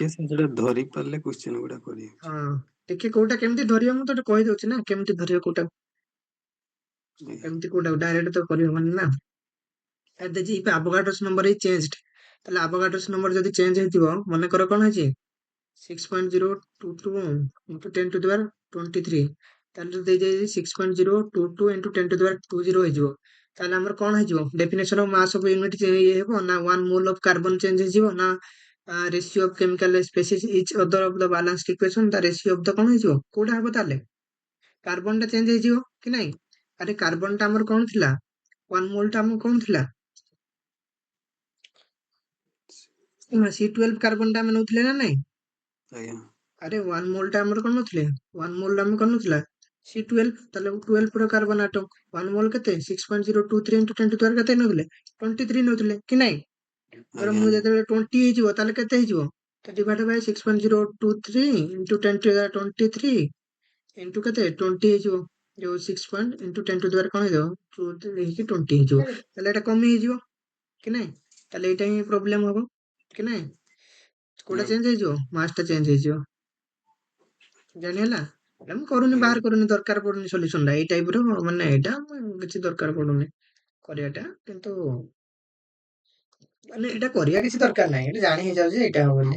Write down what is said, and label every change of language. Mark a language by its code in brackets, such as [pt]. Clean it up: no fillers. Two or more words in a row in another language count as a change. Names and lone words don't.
[or] ଟିକେ ସେଟା ଧରି ପାରିଲେ କ୍ୱେଶ୍ଚିନ୍ ଗୁଡା କରି ହଁ ଟିକେ କୋଉଟା କେମିତି ଧରିବ ମୁଁ ତ କହିଦଉଛି ନା କେମିତି ଧରିବ କୋଉଟା ଆଜ୍ଞା କେମିତି କୋଉଟା ଡାଇରେକ୍ଟ ତ କରିହବନି ନା ଦେଇଛି [en] Avogadro's number is changed [or] ତାହେଲେ ଆଭୋଗାଡ୍ରୋସ୍ ନମ୍ବର ଯଦି ଚେଞ୍ଜ ହେଇଥିବ ମନେକର କଣ ହେଇଛି [en] 6.022 into 10 to the power 23 [or] ତାହେଲେ ଯଦି ଦେଇଯାଇଛି [en] 6.022 into 10 to the power 20 [or] ହେଇଯିବ ତାହେଲେ ଆମର କଣ ହେଇଯିବ [en] definition of mass of unit [or] ଇଏ ହେବ ନା [en] 1 mole of carbon change [or] ହେଇଯିବ ନା [en] ratio of chemical species each other of the balanced equation the ratio of the [or] କଣ ହେଇଯିବ କୋଉଟା ହବ ତାହେଲେ କାର୍ବନ ଟା ଚେଞ୍ଜ ହେଇଯିବ କି ନାଇଁ ଆରେ କାର୍ବନ ଟା ଆମର କଣ ଥିଲା 1 ମୋଲ୍ ଟା ଆମର କଣ ଥିଲା C12 କାର୍ବନ ଟା ଆମେ ନଉଥିଲେ ନା ନାଇଁ ଆଜ୍ଞା ଆରେ 1 ମୋଲ୍ ଟା ଆମର କଣ ନଥିଲେ 1 ମୋଲ୍ ଆମେ କଣ ନଥିଲା C12 ତାହେଲେ 12 ର କାର୍ବନ ଆଟମ 1 ମୋଲ୍ କେତେ [en] 6.023 into 10 to the power [or] କେତେ ନଉଥିଲେ 23 ନଉଥିଲେ କି ନାଇଁ ଧର ଆଜ୍ଞା ମୁଁ ଯେତେବେଳେ 20 ହେଇଯିବ ତାହେଲେ କେତେ ହେଇଯିବ ତ [en] divide by 6.023 into 10 to the 23 into [or] କେତେ 20 ହେଇଯିବ ଯୋଉ [en] 6 point into 10 to the power [or] କଣ ହେଇଯିବ 2 ହେଇକି 20 ହେଇଯିବ ତାହେଲେ ଏଟା କମି ହେଇଯିବ କି ନାଇଁ ତାହେଲେ ଏଇଟା ହିଁ ପ୍ରୋବ୍ଲେମ ହବ କି ନାଇଁ କୋଉଟା ଆଜ୍ଞା ଚେଞ୍ଜ ହେଇଯିବ ମାସ୍ ଟା ଚେଞ୍ଜ ହେଇଯିବ ଜାଣି ହେଲା ଏଟା ମୁଁ କରୁନି ଆଜ୍ଞା ବାହାର କରୁନି ଦରକାର ପଡୁନି ସଲ୍ୟୁସନ ଟା ଏଇ ଟାଇପ ର ମାନେ ଏଇଟା କିଛି ଦରକାର ପଡୁନି କରିବାଟା କିନ୍ତୁ ମାନେ ଏଇଟା କରିବା କିଛି ଦରକାର ନାହିଁ ଏଇଟା ଜାଣି ହେଇଯାଉଛି ଏଇଟା ହବ ବୋଲି